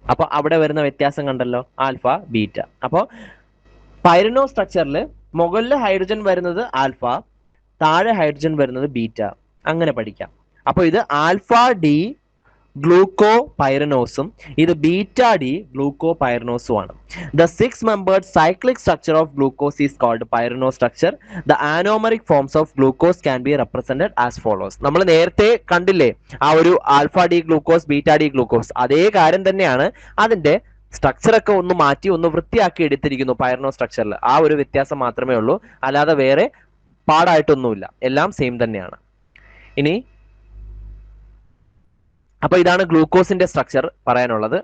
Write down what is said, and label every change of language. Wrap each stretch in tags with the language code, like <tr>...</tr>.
<ml>അപ്പൊ അവിടെ വരുന്ന വ്യത്യാസം കണ്ടല്ലോ, ആൽഫ ബീറ്റ. അപ്പോ പൈറിനോ സ്ട്രക്ചറിൽ മുകളിൽ ഹൈഡ്രജൻ വരുന്നത് ആൽഫ, താഴെ ഹൈഡ്രജൻ വരുന്നത് ബീറ്റ. അങ്ങനെ പഠിക്കാം. അപ്പൊ ഇത് ആൽഫ ഡി ഗ്ലൂക്കോ പൈറനോസും ഇത് ബീറ്റ ഡി ഗ്ലൂക്കോ പൈറനോസും ആണ്.</ml> <en>The 6-membered cyclic structure of glucose is called pyreno structure. The anomeric forms of glucose can be represented as follows.</en> <ml>നമ്മൾ നേരത്തെ കണ്ടില്ലേ ആ ഒരു alpha D glucose beta D glucose, അതേ കാര്യം തന്നെയാണ്. അതിന്റെ സ്ട്രക്ചർ ഒക്കെ ഒന്ന് മാറ്റി ഒന്ന് വൃത്തിയാക്കി എടുത്തിരിക്കുന്നു പൈറനോ സ്ട്രക്ചറിൽ. ആ ഒരു വ്യത്യാസം മാത്രമേ ഉള്ളൂ, അല്ലാതെ വേറെ പാടായിട്ടൊന്നുമില്ല, എല്ലാം സെയിം തന്നെയാണ്. ഇനി അപ്പൊ ഇതാണ് ഗ്ലൂക്കോസിന്റെ സ്ട്രക്ചർ പറയാനുള്ളത്.</ml>